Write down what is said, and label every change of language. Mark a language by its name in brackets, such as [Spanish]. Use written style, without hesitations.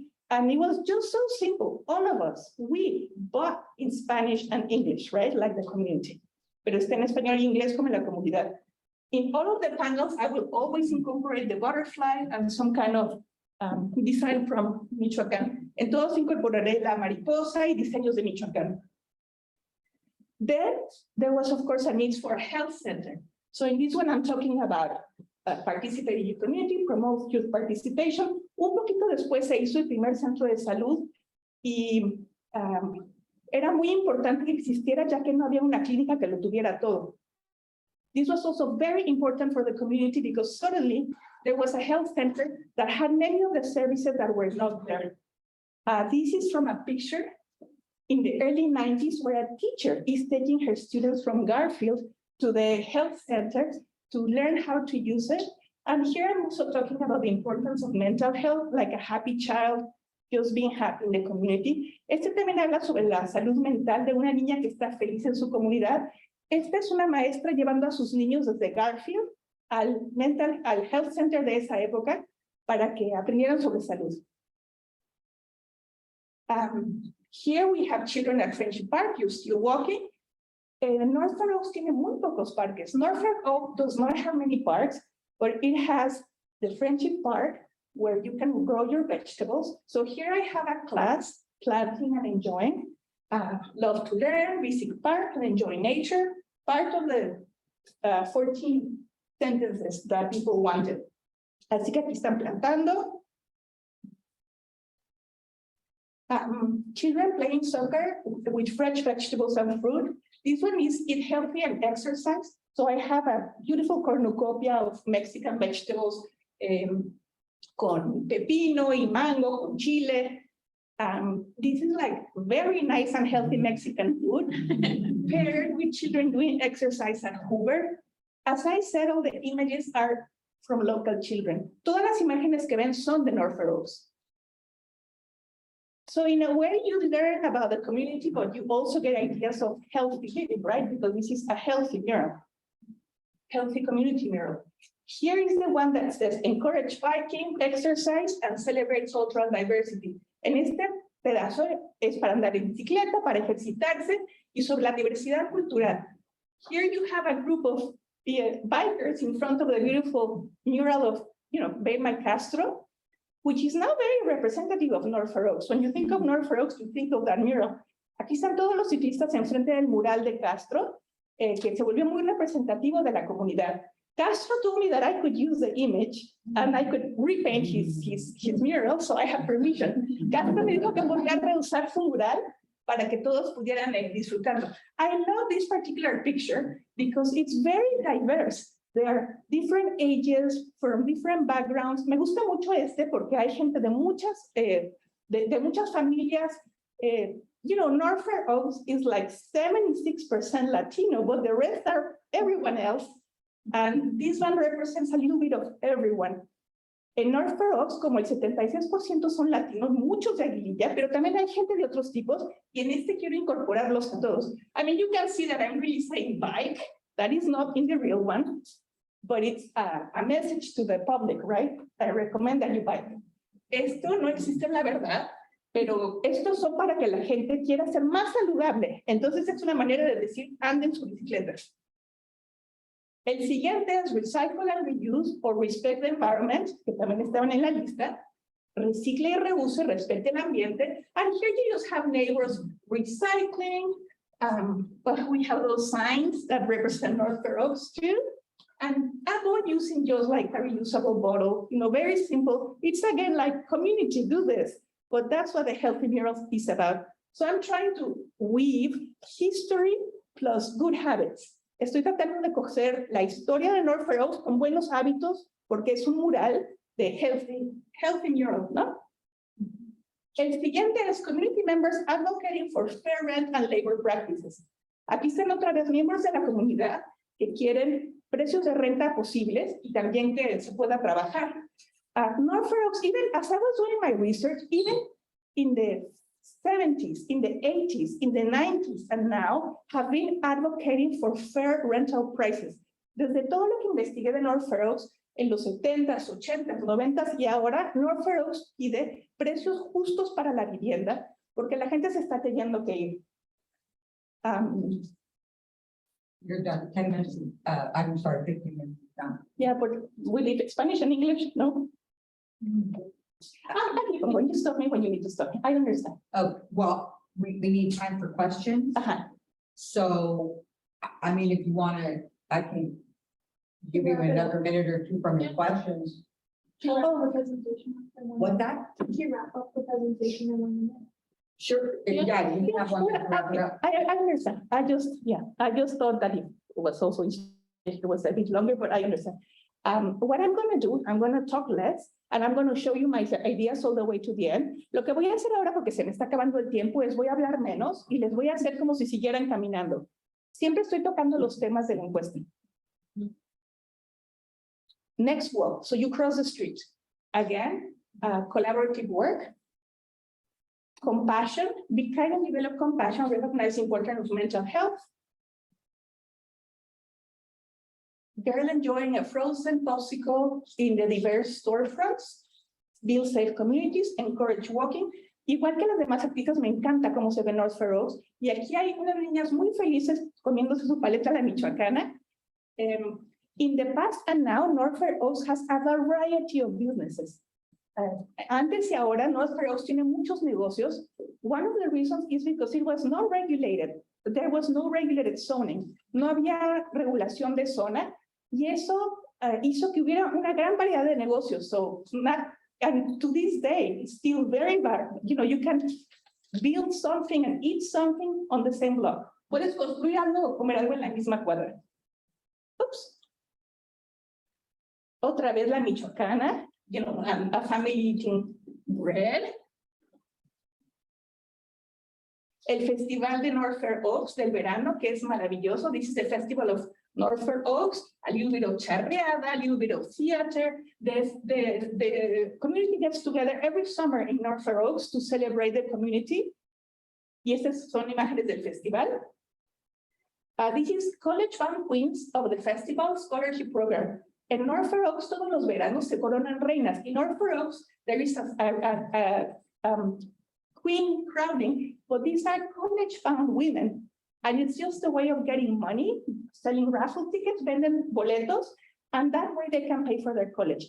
[English] And it was just so simple, all of us, we, but in Spanish and English, right? Like the community. [Spanish] Pero está en español y inglés como en la comunidad. [English] In all of the panels, I will always incorporate the butterfly and some kind of design from Michoacán. [Spanish] En todos incorporaré la mariposa y diseños de Michoacán. [English] Then there was, of course, a need for a health center. So in this one, I'm talking about participate in your community, promote youth participation. [Spanish] Un poquito después se hizo el primer centro de salud y era muy importante que existiera ya que no había una clínica que lo tuviera todo. [English] This was also very important for the community because suddenly there was a health center that had many of the services that were not there. This is from a picture in the early 90s where a teacher is taking her students from Garfield to the health center to learn how to use it. And here I'm also talking about the importance of mental health, like a happy child, just being happy in the community. [Spanish] Este también habla sobre la salud mental de una niña que está feliz en su comunidad. Esta es una maestra llevando a sus niños desde Garfield al health center de esa época para que aprendieran sobre salud. [English] Here we have children at Friendship Park. You're still walking. [Spanish] North Oaks tiene muy pocos parques. [English] North Oaks does not have many parks, but it has the Friendship Park where you can grow your vegetables. So here I have a class, planting and enjoying. Love to learn, visit park and enjoy nature. Part of the 14 sentences that people wanted. [Spanish] Así que aquí están plantando. [English] Children playing soccer with fresh vegetables and fruit. This one is eat healthy and exercise. So I have a beautiful cornucopia of Mexican vegetables [Spanish] con pepino y mango, con chile. [English] This is like very nice and healthy Mexican food paired with children doing exercise at Hoover. As I said, all the images are from local children. [Spanish] Todas las imágenes que ven son de North Oaks. [English] So in a way, you learn about the community, but you also get ideas of healthy living, right? Because this is a healthy mural, healthy community mural. Here is the one that says, encourage biking, exercise, and celebrate cultural diversity. En este pedazo es para andar en bicicleta, para ejercitarse, y sobre la diversidad cultural. Here you have a group of bikers in front of the beautiful mural of, Belma Castro. which is now very representative of North Oaks. When you think of North Oaks, you think of that mural. [Spanish] Aquí están todos los ciclistas enfrente del mural de Castro, que se volvió muy representativo de la comunidad. [English] Castro told me that I could use the image and I could repaint his mural, so I have permission. [Spanish] Castro me dijo que podía reusar su mural para que todos pudieran disfrutarlo. [English] I love this particular picture because it's very diverse. There are different ages, from different backgrounds. [Spanish] Me gusta mucho este porque hay gente de muchas, de muchas familias. [English] You know, North Oaks is like 76% Latino, but the rest are everyone else. And this one represents a little bit of everyone. [Spanish] En North Oaks, como el 76% son latinos, muchos de Aguililla, pero también hay gente de otros tipos, y en este quiero incorporarlos a todos. [English] I mean, you can see that I'm really saying bike. That is not in the real one, but it's a message to the public, right? I recommend that you buy it. [Spanish] Esto no existe en la verdad, pero estos son para que la gente quiera ser más saludable. Entonces es una manera de decir, anden su bicicleta. El siguiente es [English] Recycle and Reuse [Spanish] o [English] Respect the Environment, [Spanish] que también estaban en la lista. Recicle y reuse, respete el ambiente. [English] And here you just have neighbors recycling, but we have those signs that represent North Oaks too. And avoid using just like a reusable bottle, you know, very simple. It's again like community do this, but that's what the Healthy Murals is about. So I'm trying to weave history plus good habits. [Spanish] Estoy tratando de coger la historia de North Oaks con buenos hábitos, porque es un mural de [English] healthy mural, [Spanish] ¿no? El siguiente es [English] Community Members Advocating for Fair Rent and Labor Practices. [Spanish] Aquí están otra vez miembros de la comunidad que quieren precios de renta posibles y también que se pueda trabajar. [English] North Oaks, even as I was doing my research, even in the 70s, in the 80s, in the 90s, and now have been advocating for fair rental prices. [Spanish] Desde todo lo que investigué de North Oaks, en los 70s, 80s, 90s y ahora, North Oaks pide precios justos para la vivienda, porque la gente se está teniendo que ir. [English] You're done, 10 minutes, I'm sorry, 15 minutes done. Yeah, but we leave Spanish and English, no? When you stop me, when you need to stop me, I understand. Oh, well, we need time for questions. So, I mean, if you want to, I can give you another minute or two from your questions. Oh, the presentation. What that? Can you wrap up the presentation in 1 minute? Sure, yeah, you can have one minute to wrap it up. I understand. I just thought that it was also, it was a bit longer, but I understand. What I'm going to do, I'm going to talk less, and I'm going to show you my ideas all the way to the end. [Spanish] Lo que voy a hacer ahora, porque se me está acabando el tiempo, es voy a hablar menos y les voy a hacer como si siguieran caminando. Siempre estoy tocando los temas de la encuesta. [English] Next walk, so you cross the street. Again, collaborative work. Compassion, be kind and develop compassion, recognize the importance of mental health. Girl enjoying a frozen popsicle in the diverse storefronts. Build safe communities, encourage walking. [Spanish] Igual que las demás artistas, me encanta cómo se ve North Oaks. Y aquí hay unas niñas muy felices comiéndose su paleta a la michoacana. [English] In the past and now, North Oaks has a variety of businesses. [Spanish] Antes y ahora, North Oaks tiene muchos negocios. [English] One of the reasons is because it was not regulated. There was no regulated zoning. [Spanish] No había regulación de zona. Y eso hizo que hubiera una gran variedad de negocios. [English] So, and to this day, it's still very varied. You know, you can build something and eat something on the same block. [Spanish] Puedes construir algo o comer algo en la misma cuadra. Oops. Otra vez la michoacana. [English] You know, a family eating bread. [Spanish] El Festival de North Oaks del verano, que es maravilloso. [English] This is the Festival of North Oaks. A little bit of charreada, a little bit of theater. The community gets together every summer in North Oaks to celebrate the community. [Spanish] Y estas son imágenes del festival. [English] This is College Fund Queens of the Festival Scholarship Program. [Spanish] En North Oaks, todos los veranos se coronan reinas. [English] In North Oaks, there is a queen crowning, but these are college-bound women. And it's just a way of getting money, selling raffle tickets, [Spanish] venden boletos, [English] And that way they can pay for their college.